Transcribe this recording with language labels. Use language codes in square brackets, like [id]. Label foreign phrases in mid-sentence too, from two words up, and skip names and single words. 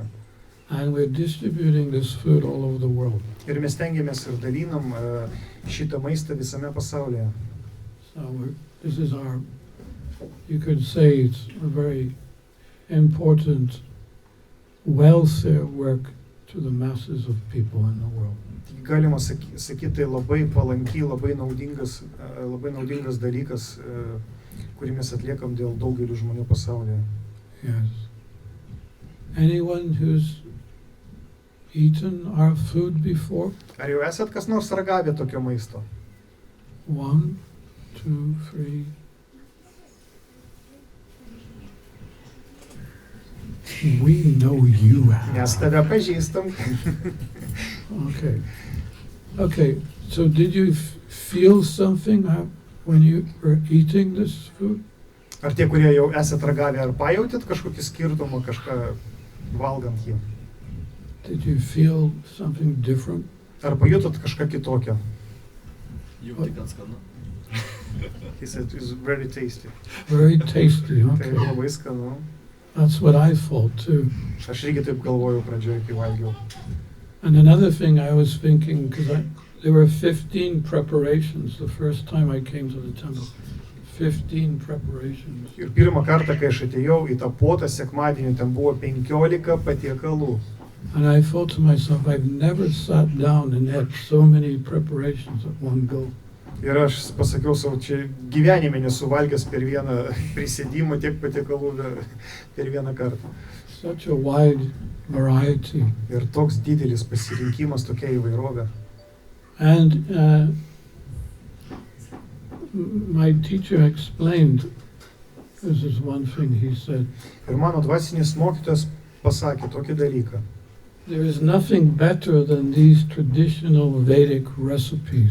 [en] And we're distributing this food all over the world. [lt] Ir mes tengiamės ir dalinam šitą maistą visame pasaulyje. [en] So this is our, you could say it's a very important welfare work to the masses of people in the world. [lt] Galima sakyti, tai labai palanki, labai naudingas dalykas, kurį mes atliekam dėl daugelių žmonių pasaulyje. [en] Yes. Anyone who's eaten our food before? [lt] Ar jau esat kas nors ragavę tokio maisto? [en] 1, 2, 3. We know you have. [lt] Mes tave pažįstam. [en] Okay. So did you feel something when you were eating this food? [lt] Ar tie, kurie jau esat ragavę, ar pajautit kažkokį skirtumą, kažką valgant jį? [en] Did you feel something different? [lt] Ar pajutot kažką kitokio? Jauti gan skanu. [en] He said it's very tasty. Very tasty, [lt] Tai [en] okay. [lt] labai skanu. [en] That's what I thought too. [lt] Aš irgi taip galvojau pradžioje, kai valgiau. [en] And another thing I was thinking, because there were 15 preparations the first time I came to the temple. 15 preparations. [lt] Ir pirmą kartą, kai aš atėjau į tą puotą sekmadienį, ten buvo 15 patiekalų. [en] And I thought to myself, I've never sat down and had so many preparations at one go. [lt] Ir aš pasakiau savo, čia gyvenime nesuvalgęs per vieną prisėdimą tiek patiekalų per vieną kartą. [en] Such a wide variety. [lt] Ir toks didelis pasirinkimas, tokia įvairovė. [en] And my teacher explained, this is one thing he said, [lt] Ir mano dvasinis mokytojas pasakė tokį dalyką. [en] there is nothing better than these traditional Vedic recipes.